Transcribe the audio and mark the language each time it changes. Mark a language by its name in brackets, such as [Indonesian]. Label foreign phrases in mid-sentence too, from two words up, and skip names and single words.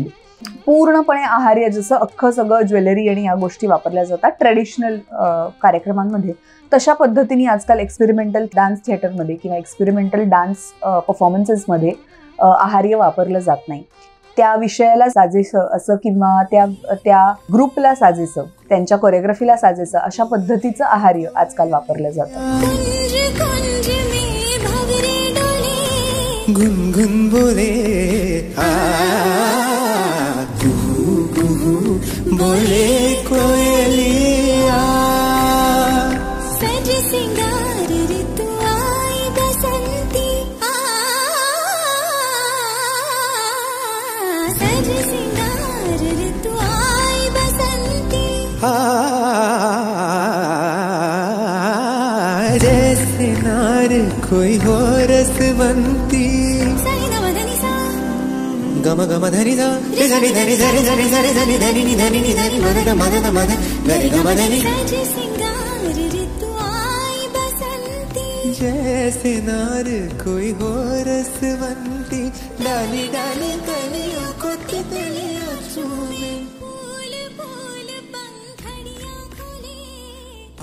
[Marathi] पूर्णपणे आहार्य जसं अख्खं सगळं ज्वेलरी आणि या गोष्टी वापरल्या जातात ट्रेडिशनल कार्यक्रमांमध्ये, तशा पद्धतीने आजकाल [English] experimental dance [Marathi] थिएटरमध्ये किंवा [English] experimental dance [Marathi] परफॉर्मन्सेसमध्ये आहार्य वापरलं जात नाही. त्या विषयाला साजेसं असं किंवा त्या ग्रुपला साजेसं, त्यांच्या कोरिओग्राफीला साजेसं अशा पद्धतीचं आहार्य आजकाल वापरलं जातं. [Hindi] गुनगुन बोले बोले कोयलिया, सज सिंगार ऋतु आई बसंती, सज सिंगार ऋतु आई बसंती, जैसे नार कोई हो रसवंती, गम गम धनि सा धनि धनि धनि धनि धनि धनि धनि धनि धनि मद मद मद धनि गम धनि, सज सिंगार ऋतु आई बसंती, जैसे नार कोई हो रसवंती, डाली डाली कलियों को तितलियां चूमे, फूल फूल पंखड़ियां खोले,